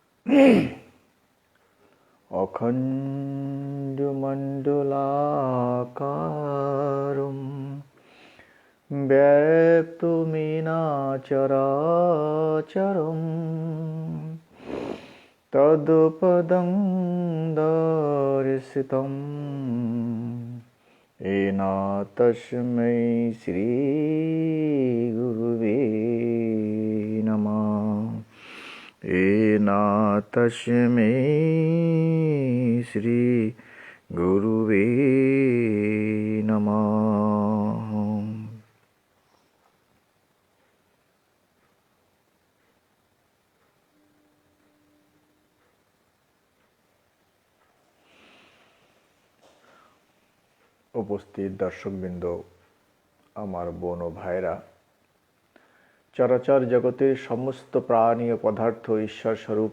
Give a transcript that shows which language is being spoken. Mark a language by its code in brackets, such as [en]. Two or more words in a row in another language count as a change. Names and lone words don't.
[sa] অখণ্ডমণ্ডলাকারম ব্যপ্তমেন চরাচরম তদপদং দর্শিতম येन तस्मै श्री गुरुवे नमः। येन तस्मै श्री गुरुवे नमः। [bn] উপস্থিত দর্শকবৃন্দ, আমার বোন ও ভাইরা, চরাচর জগতের সমস্ত প্রাণী ও পদার্থ ঈশ্বর স্বরূপ।